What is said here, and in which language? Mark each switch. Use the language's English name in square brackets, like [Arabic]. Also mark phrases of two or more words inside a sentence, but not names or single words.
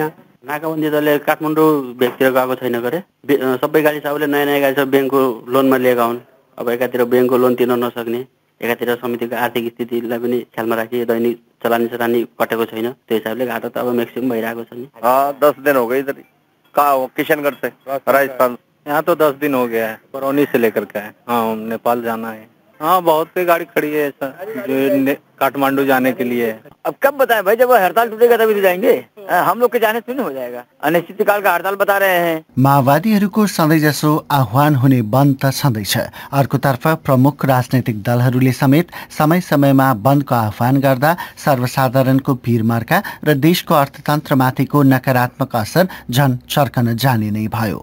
[Nepali] नाकाबन्दी दलले काठमाडौँ भेगतिर गएको छैन गरे। सबै गाडी सबैले नयाँ गाडी सब ब्याङ्कको लोनमा लिएका हुन्। अब एकातिर ब्याङ्कको लोन तिर्न नसक्ने, एकातिर समितिको आर्थिक स्थितिलाई पनि ख्यालमा राखी दैनिक चलानी कटेको छैन। त्यो हिसाबले घाटा त अब मैक्सिमम भइरहेको छ नि। [Hindi] 10 दिन हो गए इधर। कहाँ हो किशनगढ़ से राजस्थान? यहाँ तो 10 दिन हो गया है, बरौनी से लेकर के है। हाँ, नेपाल जाना है। हाँ, बहुत सी गाड़ी खड़ी है जो काठमांडू जाने के लिए। अब कब बताएं भाई, जब हड़ताल टूटेगा तभी तो जाएंगे। हम लोग के जाने से नहीं हो जाएगा। अनिश्चितकाल का हड़ताल बता रहे हैं। [Nepali] माओवादीहरूको सधैँजसो आह्वान हुने बन्द त छँदैछ। अर्कोतर्फ प्रमुख राजनैतिक दलहरूले समेत समय समयमा बन्दको आह्वान गर्दा सर्वसाधारणको भिडमार्का र देशको अर्थतन्त्रमाथिको नकारात्मक असर झन चर्कन जाने नै भयो।